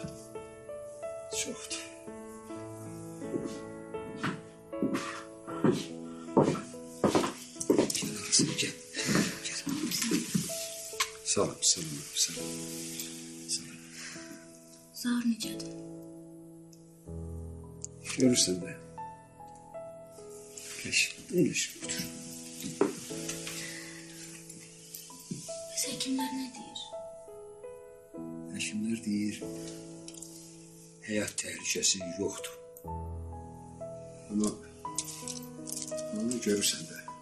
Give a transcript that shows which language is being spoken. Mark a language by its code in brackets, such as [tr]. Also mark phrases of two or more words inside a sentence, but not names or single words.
[tr] Çok da. Gel kızım gel. Gel. Sağ ol, sağ ol, sağ ol. Sağ ol. [az] Zar necədir? [tr] Görürsen de. Geç, iyileş, otur. [az] Həkimlər nə deyir? Həkimlər deyir, həyat təhlükəsi yoxdur. Ama onu görürsən də.